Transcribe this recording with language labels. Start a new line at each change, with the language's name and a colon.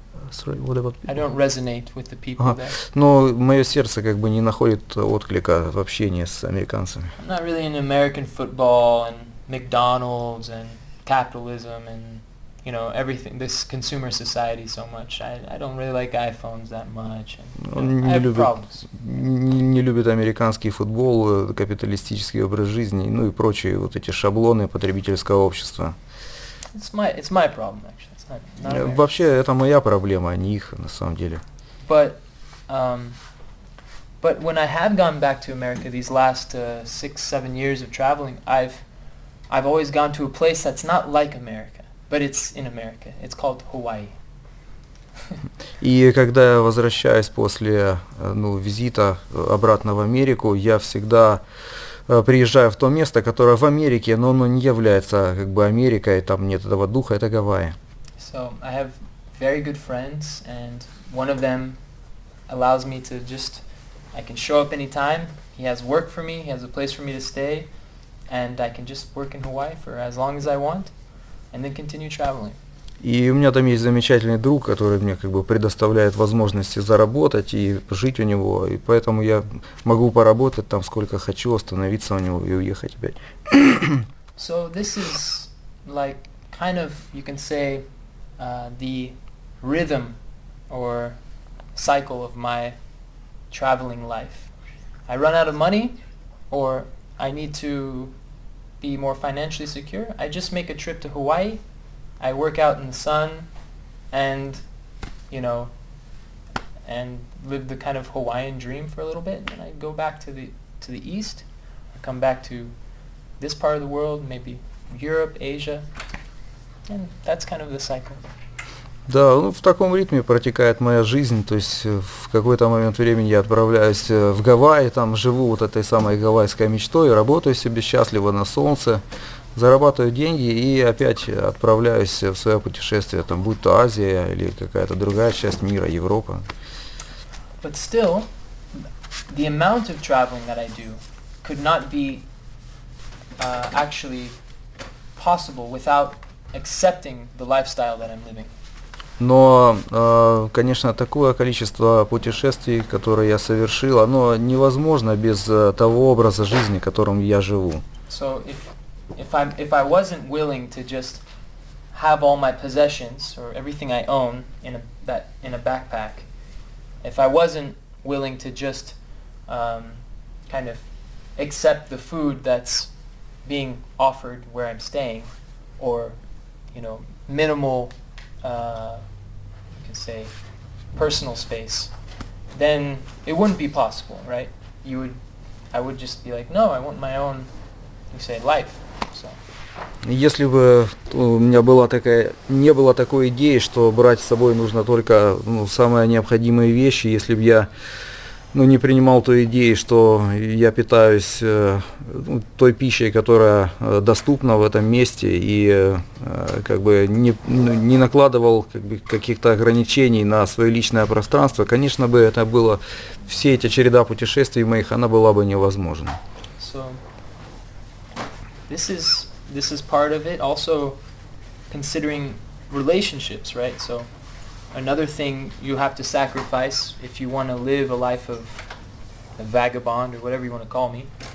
English: Sorry, what about people? I don't resonate with the people there.
Russian: Но мое сердце как бы не находит отклика в общении с американцами.
English: I'm not really into American football and McDonald's and capitalism and, you know, everything, this consumer society so much. I don't really like iPhones that much. And, I have problems.
Russian: Не любит американский футбол, капиталистический образ жизни, ну и прочие вот эти шаблоны потребительского общества.
English: It's my problem actually. It's not American.
Russian: Вообще это моя проблема, а не их на самом деле.
English: But when I have gone back to America these last 6-7 years of traveling, I've always gone to a place that's not like America, but it's in America. It's called Hawaii.
Russian: И когда я возвращаюсь после визита обратно в Америку, я всегда приезжаю в то место, которое в Америке, но оно не является как бы Америкой, там нет этого духа, это Гавайи.
English: So I have very good friends, and one of them allows me to I can show up anytime. He has work for me, he has a place for me to stay, and I can just work in Hawaii for as long as I want, and then continue traveling.
Russian: И у меня там есть замечательный друг, который мне как бы предоставляет возможности заработать и жить у него, и поэтому я могу поработать там сколько хочу, остановиться у него и уехать опять.
English: So this is like kind of, you can say, the rhythm or cycle of my traveling life. I run out of money, or I need to be more financially secure. I just make a trip to Hawaii. I work out in the sun, and and live the kind of Hawaiian dream for a little bit. And I go back to the east. I come back to this part of the world, maybe Europe, Asia, and that's kind of the cycle.
Russian: Да, ну, в таком ритме протекает моя жизнь, то есть в какой-то момент времени я отправляюсь в Гавайи, там живу вот этой самой гавайской мечтой, работаю себе счастливо на солнце, зарабатываю деньги и опять отправляюсь в свое путешествие, там, будь то Азия или какая-то другая часть мира, Европа.
English: But still, the amount of traveling that I do could not be actually possible without accepting the lifestyle that I'm living.
Russian: Но, конечно, такое количество путешествий, которые я совершил, оно невозможно без того образа жизни, которым я живу.
English: So if I wasn't willing to just have all my possessions or everything I own in a backpack, if I wasn't willing to just kind of accept the food that's being offered where I'm staying, or minimal you can say personal space, then it wouldn't be possible, right? I would just be like, no, I want my own, you say, life. So.
Russian: Если бы у меня не было такой идеи, что брать с собой нужно только самые необходимые вещи, если бы я не принимал той идеи, что я питаюсь той пищей, которая доступна в этом месте, и как бы не накладывал каких-то ограничений на свое личное пространство, конечно бы это было, все эти череда путешествий моих, она была бы невозможна.
English: So, this is part of it. Also, considering relationships, right? So, another thing you have to sacrifice if you want to live a life of a vagabond or whatever you want to call me.